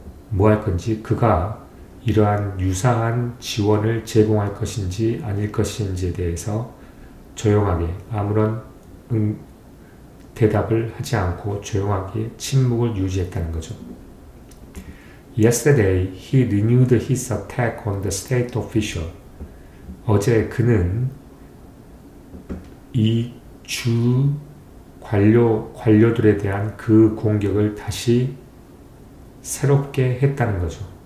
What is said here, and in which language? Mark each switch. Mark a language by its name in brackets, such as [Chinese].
[Korean] 뭐 할 건지, 그가 이러한 유사한 지원을 제공할 것인지 아닐 것인지에 대해서 조용하게 아무런 대답을 하지 않고 조용하게 침묵을 유지했다는 거죠. [English] Yesterday, he renewed his attack on the state official. [Korean] 어제 그는 이 주 관료들에 대한 그 공격을 다시 새롭게 했다는 거죠.